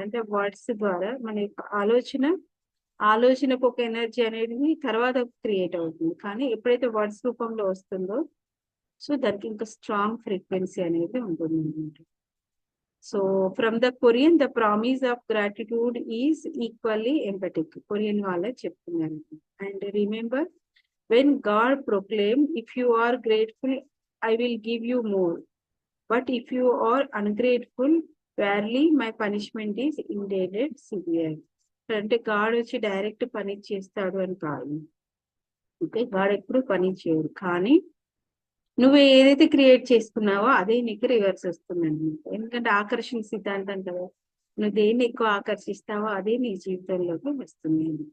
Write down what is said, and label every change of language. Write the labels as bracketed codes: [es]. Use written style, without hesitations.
[te] అంటే వర్డ్స్ ద్వారా మన యొక్క ఆలోచనకు ఒక ఎనర్జీ అనేది తర్వాత క్రియేట్ అవుతుంది. కానీ ఎప్పుడైతే వర్డ్స్ రూపంలో వస్తుందో సో దానికి ఇంకా స్ట్రాంగ్ ఫ్రీక్వెన్సీ అనేది ఉంటుంది అనమాట. [en] so from the Korean the promise of gratitude is equally empathic, Korean [te] వాళ్ళే చెప్తున్నారు. [en] And remember when God proclaimed, if you are grateful, I will give you more. But if you are ungrateful, verily my punishment is indeed severe. [te] అంటే God వచ్చి direct punish చేస్తాడు అని కాదు. Okay God ఎప్పుడు punish చేయడు, కానీ నువ్వు ఏదైతే క్రియేట్ చేసుకున్నావో అదే నీకు రివర్స్ వస్తుంది అనమాట. ఎందుకంటే ఆకర్షణ సిద్ధాంతం కదా, నువ్వు దేన్ని ఎక్కువ ఆకర్షిస్తావో అదే నీ జీవితంలోకి వస్తుంది.